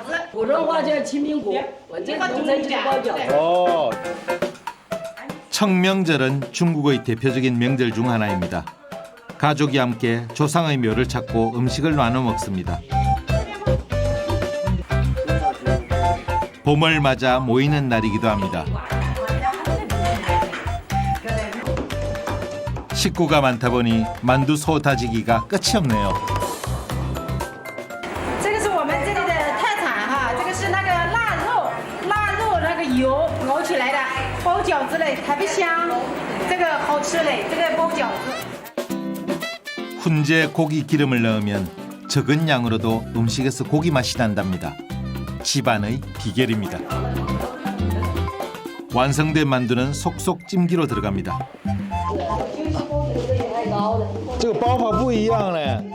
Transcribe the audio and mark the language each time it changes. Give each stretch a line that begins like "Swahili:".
Chinese: 普通话叫清明果，我这农村就是包饺子。
Korean: 청명절은 중국의 대표적인 명절 중 하나입니다. 가족이 함께 조상의 묘를 찾고 음식을 나눠 먹습니다. 봄을 맞아 모이는 날이기도 합니다. 식구가 많다 보니 만두 소 다지기가 끝이 없네요.
Chinese: 这个是我们这里的特产哈，这个是那个腊肉那个油熬起来的，包饺子嘞，特别香，这个好吃嘞，这个包饺子。
Korean: 훈제 고기 기름을 넣으면 적은 양으로도 음식에서 고기 맛이 난답니다. 집안의 비결입니다. 완성된 만두는 속속 찜기로 들어갑니다.
Chinese: 这个包法不一样嘞。